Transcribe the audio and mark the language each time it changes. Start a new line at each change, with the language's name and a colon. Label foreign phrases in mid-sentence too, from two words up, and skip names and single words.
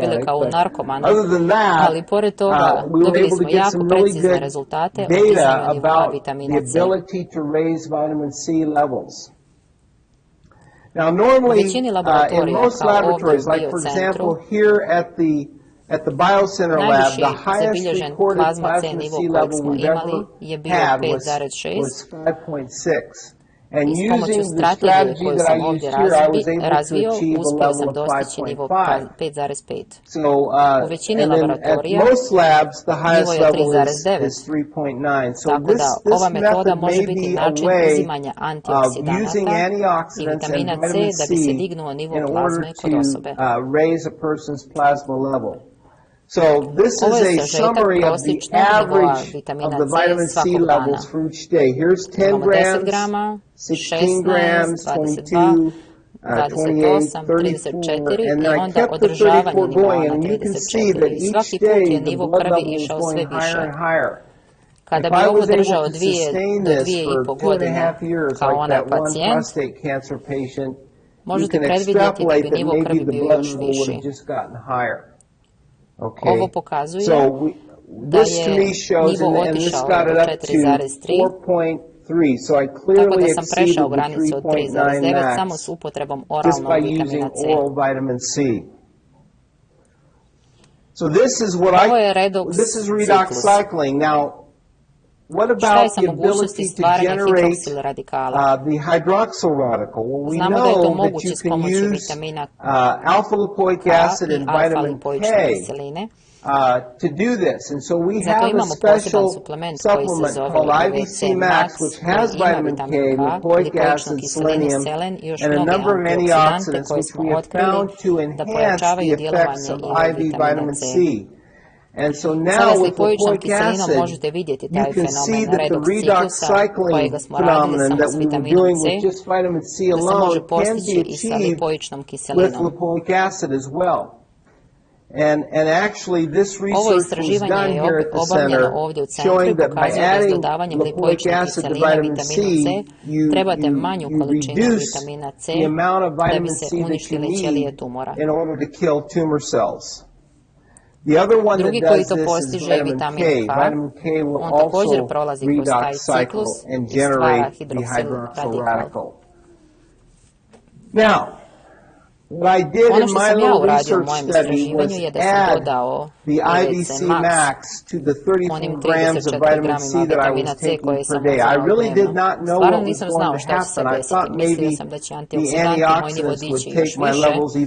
Bosnian: mi bile
English: addict,
Bosnian: kao u
English: but
Bosnian: narkomanu,
English: other than that,
Bosnian: ali pored toga
English: we were
Bosnian: dobili
English: able to
Bosnian: smo
English: get
Bosnian: jako
English: some really
Bosnian: precizne
English: good
Bosnian: rezultate o
English: data
Bosnian: dizanju nivoa
English: about the
Bosnian: vitamina C.
English: ability to raise vitamin C levels. Now,
Bosnian: U
English: normally,
Bosnian: većini
English: in
Bosnian: laboratorija,
English: most
Bosnian: kao ovdje
English: laboratories,
Bosnian: u
English: like for example
Bosnian: biocentru,
English: here at the Biocenter lab,
Bosnian: najviši
English: the highest
Bosnian: zabilježen
English: recorded
Bosnian: plazma C
English: plasma
Bosnian: nivo
English: C
Bosnian: kojeg
English: level
Bosnian: smo
English: we've
Bosnian: imali
English: ever
Bosnian: je bio
English: had
Bosnian: 5,6
English: was 5.6. And
Bosnian: i s pomoću
English: using the
Bosnian: strategije
English: strategy
Bosnian: koju
English: that
Bosnian: sam
English: I
Bosnian: ovdje
English: used here, I was able to
Bosnian: razvio,
English: achieve a
Bosnian: uspio
English: level
Bosnian: sam
English: of
Bosnian: dostići nivo
English: 5.5.
Bosnian: 5,5.
English: So,
Bosnian: U većini
English: and then at
Bosnian: laboratorija
English: most labs, the
Bosnian: nivo
English: highest
Bosnian: je
English: level is
Bosnian: 3,9.
English: 3.9. So
Bosnian: Tako da
English: this
Bosnian: ova metoda
English: method
Bosnian: može
English: may
Bosnian: biti
English: be a
Bosnian: način
English: way
Bosnian: uzimanja
English: of using
Bosnian: antioksidanata i
English: antioxidants and
Bosnian: vitamina C
English: vitamin
Bosnian: da
English: C
Bosnian: bi se dignuo nivo
English: in order
Bosnian: plazme kod
English: to
Bosnian: osobe.
English: raise a person's plasma level. So this
Bosnian: Ovo
English: is
Bosnian: je
English: a
Bosnian: sažetak
English: summary of the
Bosnian: prosječnog nivoa
English: average of
Bosnian: vitamina
English: the
Bosnian: C
English: vitamin C
Bosnian: svakog dana.
English: levels for each day. Here's 10
Bosnian: Imamo 10
English: grams,
Bosnian: grama,
English: 16 grams,
Bosnian: 16, 22,
English: 28,
Bosnian: 28, 34
English: 34, and
Bosnian: i
English: then I
Bosnian: onda
English: kept the
Bosnian: održavanje
English: 34
Bosnian: nivoa
English: going,
Bosnian: na
English: and you can see that
Bosnian: 34. I
English: each
Bosnian: svaki put
English: day
Bosnian: je
English: the
Bosnian: nivo
English: blood
Bosnian: krvi
English: level is
Bosnian: išao
English: going
Bosnian: sve
English: higher
Bosnian: više.
English: and higher.
Bosnian: Kada
English: If
Bosnian: bi
English: I
Bosnian: ovo
English: was able
Bosnian: držao
English: to sustain
Bosnian: do
English: this for
Bosnian: 2,5
English: 2.5
Bosnian: godine
English: years,
Bosnian: kao
English: like
Bosnian: onaj
English: that one
Bosnian: pacijent,
English: prostate cancer patient, you
Bosnian: možete
English: can
Bosnian: predvidjeti da
English: extrapolate
Bosnian: bi
English: that
Bosnian: nivo
English: maybe
Bosnian: krvi
English: the
Bosnian: bio
English: blood
Bosnian: još
English: level would
Bosnian: viši.
English: have just gotten higher. Okay.
Bosnian: Ovo pokazuje
English: So
Bosnian: da
English: this to me
Bosnian: je
English: shows,
Bosnian: nivo
English: and this
Bosnian: otišao
English: got
Bosnian: do
English: it up to
Bosnian: 4,3,
English: 4.3. So I
Bosnian: tako
English: clearly
Bosnian: da sam prešao
English: exceeded the
Bosnian: granicu od
English: 3.9
Bosnian: 3,9 samo
English: max
Bosnian: s upotrebom
English: just
Bosnian: oralnog
English: by
Bosnian: vitamina
English: using
Bosnian: C.
English: oral vitamin C. So this is what
Bosnian: Ovo je redox
English: this is redox
Bosnian: ciklus.
English: cycling. Now, what
Bosnian: Šta je
English: about
Bosnian: sa
English: the
Bosnian: mogućnosti
English: ability to
Bosnian: stvaranja
English: generate
Bosnian: hidroksil radikala?
English: the hydroxyl radical? Well, we
Bosnian: Znamo da je to
English: know that
Bosnian: moguće
English: you
Bosnian: s
English: can
Bosnian: pomoću
English: use
Bosnian: vitamina
English: alpha lipoic
Bosnian: K
English: acid
Bosnian: i
English: and vitamin
Bosnian: alfa-lipoične
English: K
Bosnian: kiseline.
English: to do this. And so we
Bosnian: Zato
English: have a
Bosnian: imamo
English: special
Bosnian: poseban suplement koji se
English: supplement
Bosnian: zove
English: called
Bosnian: IVC
English: IVC Max,
Bosnian: Max,
English: which has
Bosnian: koji ima vitamin K,
English: vitamin K, lipoic
Bosnian: lipoičnu
English: acid,
Bosnian: kiselinu,
English: selenium,
Bosnian: selen i još
English: and a
Bosnian: mnoge
English: number of
Bosnian: antioksidante
English: antioxidants
Bosnian: koje
English: which
Bosnian: smo
English: we have
Bosnian: otkrili
English: found to
Bosnian: da
English: enhance the
Bosnian: pojačavaju
English: effects
Bosnian: djelovanje
English: of
Bosnian: i
English: IV
Bosnian: vitamina
English: vitamin
Bosnian: C.
English: C. And so
Bosnian: Sada
English: now
Bosnian: s
English: with
Bosnian: lipoičnom
English: lipoic
Bosnian: kiselinom
English: acid,
Bosnian: možete vidjeti
English: you
Bosnian: taj
English: can see
Bosnian: fenomen
English: that the
Bosnian: redox
English: redox
Bosnian: ciklusa
English: cycling
Bosnian: kojega smo radili
English: phenomenon
Bosnian: samo
English: that
Bosnian: s
English: we were
Bosnian: vitaminom
English: doing
Bosnian: C,
English: with just vitamin C
Bosnian: da se može
English: alone can be
Bosnian: postići i sa
English: achieved
Bosnian: lipoičnom
English: with
Bosnian: kiselinom.
English: lipoic acid as well. And actually this
Bosnian: Ovo
English: research was
Bosnian: istraživanje
English: done
Bosnian: je
English: here at the
Bosnian: obavljeno
English: center
Bosnian: ovdje u centru i
English: showing that by
Bosnian: pokazuje da s
English: adding
Bosnian: dodavanjem
English: lipoic
Bosnian: lipoične
English: acid to
Bosnian: kiseline
English: vitamin C,
Bosnian: vitaminu C trebate manju
English: you
Bosnian: količinu
English: reduce
Bosnian: vitamina C
English: the amount of
Bosnian: da bi
English: vitamin
Bosnian: se
English: C that you
Bosnian: uništile ćelije
English: need
Bosnian: tumora.
English: in order to kill tumor cells. The other one that
Bosnian: Drugi koji
English: does
Bosnian: to
English: this is
Bosnian: postiže je
English: vitamin K.
Bosnian: vitamin K.
English: Vitamin K will
Bosnian: On također
English: also
Bosnian: prolazi kroz taj
English: redox cycle
Bosnian: ciklus
English: and
Bosnian: i stvara
English: generate the
Bosnian: hidroksil
English: hydroxyl
Bosnian: radikal.
English: radical. Now,
Bosnian: Ono što sam ja uradio u mojem istraživanju je da sam dodao IVC Max onim 34 gramima vitamina C koje sam uzimao dnevno. Stvarno nisam znao šta će se desiti. Mislio sam da će antioksidanti moj nivo dići još više.